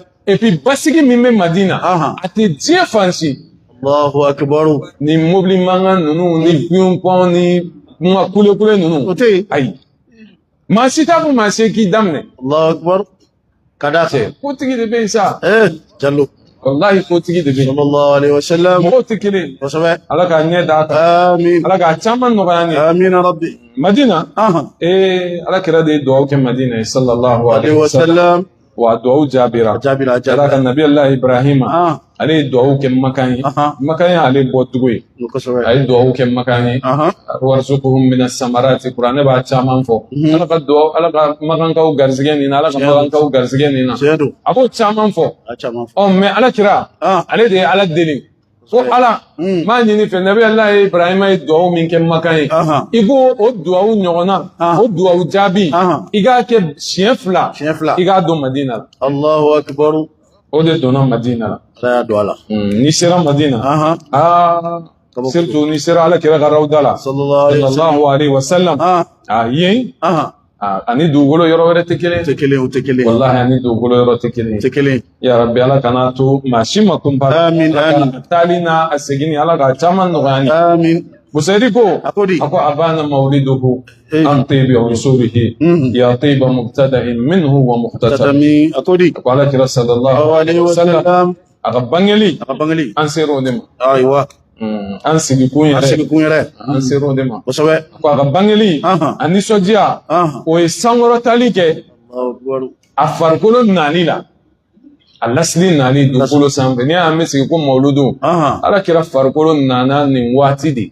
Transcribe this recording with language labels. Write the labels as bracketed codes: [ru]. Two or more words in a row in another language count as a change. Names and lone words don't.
[fr] et puis [bm] basigi min bɛ Madina a tɛ diɲɛ fan si [ar] الله أكبر [bm] ni mobili mankan ninnu ni pion ni kuma kule ninnu o tɛ yen ayi maa si t'a fɔ maa si k'i daminɛ [ar] الله أكبر [bm] ka d'a kan kotigi de bɛ yen sa jalo wallahi kotigi de bɛ yen [ar] صلى الله عليه وسلم [bm] mɔgɔw tɛ kelen kosɛbɛ ala k'a ɲɛ d'a kan amin ala k'a caman nɔgɔya an ye [ar] آمين ربي [bm] Madina ala kira de ye dugawu kɛ Madina ye [ar] صلى الله عليه وسلم [bm] wa dugawu jaabira ala ka [ar] نبي الله [bm] Ibrahima ale ye dugawu kɛ Makan ye Makan ye ale bɔcogo ye a ye dugawu kɛ Makan ye [ar] وارزقهم من الثمرات [bm] kuranɛ b'a caman fɔ ala ka Makankaw garisɛgɛ nin na ala ka Makankaw garisɛgɛ nin na a b'o caman fɔ mais ala kira ale de ye ala deli ko ala m'a ɲini fɛ [ar] نبي الله [bm] Ibrahima ye dugawu min kɛ Makan ye i b'o o dugawu ɲɔgɔnna o dugawu jaabi i k'a kɛ siɲɛ fila i k'a don Madina la Allahu akbar o de donna Madina la ala y'a don a la n'i sera Madina surtout n'i sera ala kira ka rawda la [ar] صلى الله عليه وسلم [bm] yen ani dugukolo yɔrɔ wɛrɛ tɛ kelen o tɛ kelen wallahi ani dugukolo yɔrɔ tɛ kelen [ar] يا ربي [bm] ala kana to maa si ma kunpa amin taali n'a a segini ala ka caman nɔgɔya ni amin Busayri ko a ko [ar] أبان مولده عن طيب عنصره يا طيب مبتدأ منه ومختتم [bm] a ko ala kira [ar] صلى الله عليه وسلم [bm] a ka bangeli an ser'o de ma ayiwa an sigikun yɛrɛ an ser'o de ma kosɛbɛ ko a ka bangeli a nisɔndiya o ye sankɔrɔtali kɛ a farikolo nali la a lasili nali dugukolo sanfɛ n'i y'a mɛn sigi ko mawludu ala kira farikolo nana nin waati de